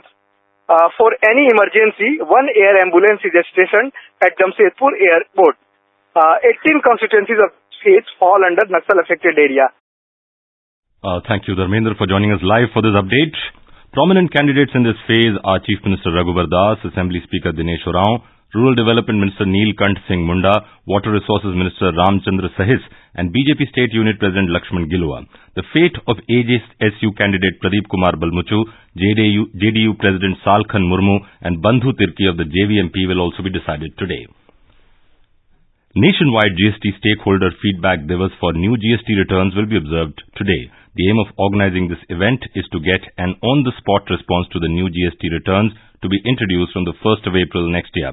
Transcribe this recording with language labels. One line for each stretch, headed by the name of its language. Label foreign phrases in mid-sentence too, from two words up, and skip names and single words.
English: For any emergency, one air ambulance is stationed at Jamshedpur Airport. 18 constituencies of states fall under Naxal-affected area. Thank you, Dharmendra, for joining us live for this update. Prominent candidates in this phase are Chief Minister Raghubar Das, Assembly Speaker Dinesh Oraon, Rural Development Minister Neelkant Singh Munda, Water Resources Minister Ramchandra Sahis, and BJP State Unit President Lakshman Gilwa. The fate of AJSU candidate Pradeep Kumar Balmuchu, JDU President Salkhan Murmu, and Bandhu Tirki of the JVMP will also be decided today. Nationwide GST stakeholder feedback diwas for new GST returns will be observed today. The aim of organizing this event is to get an on-the-spot response to the new GST returns to be introduced from the 1st of April next year.